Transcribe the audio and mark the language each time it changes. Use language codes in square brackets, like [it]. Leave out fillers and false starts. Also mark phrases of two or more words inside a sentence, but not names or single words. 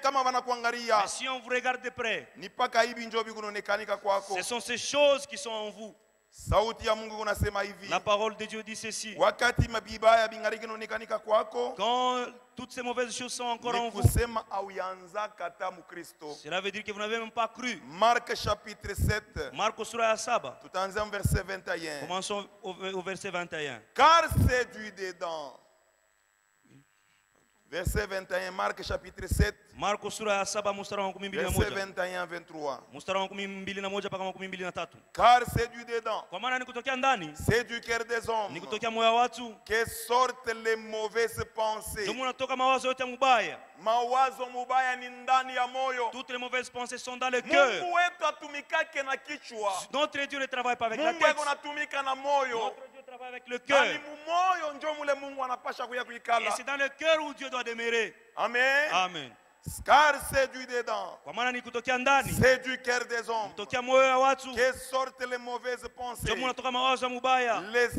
[fr] si on vous regarde de près, ce sont ces choses qui sont en vous. La parole de Dieu dit ceci. Quand toutes ces mauvaises choses sont encore en vous, cela veut dire que vous n'avez même pas cru. Marc chapitre 7. [sw] Marc sura ya 7. [fr] Tout en verset 21. Commençons au verset 21. Car c'est du dedans. Verset 21, Marc chapitre 7. [sw] Marko sura ya 7 mstari wa 12 na [fr] verset 21 23. [sw] Mstari wa 12 mpaka 23. [fr] Car c'est du dedans. [sw] Kwa maana ni kutokea ndani. [fr] C'est du cœur des hommes. [sw] Ni kutokea moyo wa watu. [fr] Que sortent les mauvaises pensées. [sw] Ndio unatoka mawazo yote mubaya. Mawazo mubaya ni ndani ya moyo. [fr] Toutes les mauvaises pensées sont dans le cœur. [sw] Mungu wetu atumikake na kichwa. [fr] Notre Dieu ne travaille pas avec la tête. [sw] Mungu anatumika na moyo. [fr] Notre Dieu travaille avec le cœur. Et c'est dans le cœur où Dieu doit demeurer. Amen. Amen. Car c'est du dedans. C'est du cœur des hommes. Que sortent les mauvaises pensées. Les